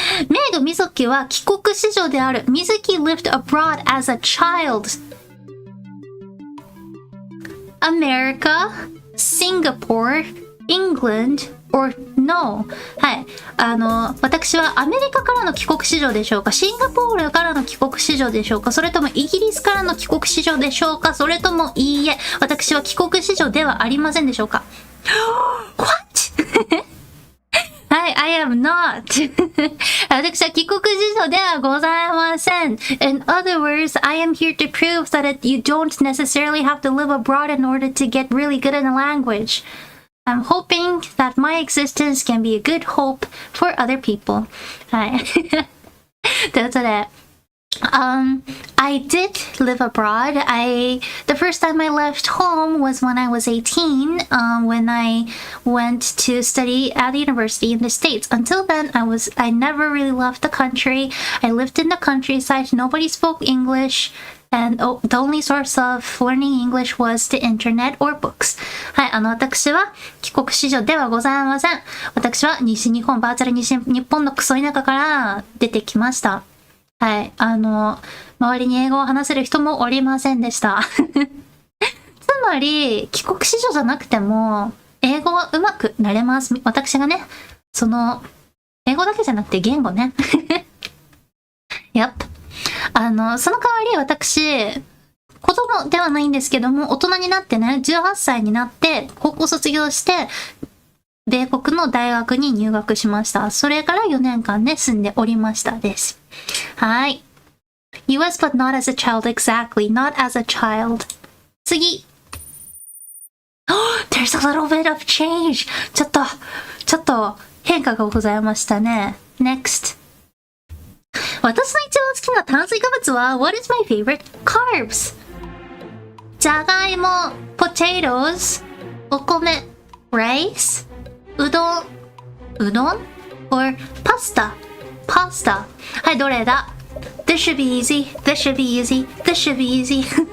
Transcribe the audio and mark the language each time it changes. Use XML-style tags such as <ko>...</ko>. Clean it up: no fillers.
<ja>メイドMizukiは帰国子女である。</ja> <en>Mizuki lived abroad as a child. America, Singapore, England, or no? はい。</en> <ja>私はアメリカからの帰国子女でしょうか？シンガポールからの帰国子女でしょうか？それともイギリスからの帰国子女でしょうか？それともいいえ、私は帰国子女ではありませんでしょうか？</ja> <en>What? はい、I am not.</en> <ja>私は帰国子女ではございません。</ja> <en>In other words, I am here to prove that you don't necessarily have to live abroad in order to get really good in a language. I'm hoping that my existence can be a good hope for other people.</en> <ja>はい。ということで、</ja> <en>I did live abroad. The first time I left home was when I was 18, when I went to study at the university in the States. Until then, I never really left the country. I lived in the countryside. Nobody spoke English. And the only source of learning English was the internet or books.</en> <ja>はい、私は帰国子女ではございません。私は西日本、バーチャル西日本のクソ田舎から出てきました。はい、周りに英語を話せる人もおりませんでした。つまり、帰国子女じゃなくても、英語は上手くなれます。私がね、英語だけじゃなくて言語ね。</ja> <en>Yep。</en> <ja>その代わり私、子供ではないんですけども、大人になってね、18歳になって、高校卒業して、米国の大学に入学しました。それから4年間ね、住んでおりましたです。はい。</ja> <en>US but not as a child, exactly. Not as a child.</en> <ja>次。</ja> <en>There's a little bit of change.</en> <ja>ちょっと変化がございましたね。</ja> <en>Next.</en> <ja>私の一番好きな炭水化物は</ja> <en>What is my favorite carbs?</en> <ja>じゃがいも</ja> <en>potatoes</en> <ja>お米</ja> <en>rice</en> <ja>うどん</ja> <en>or pasta</en> <ja>はい、どれだ？</ja> <en>This should be easy. This should be easy. This should be easy.</en>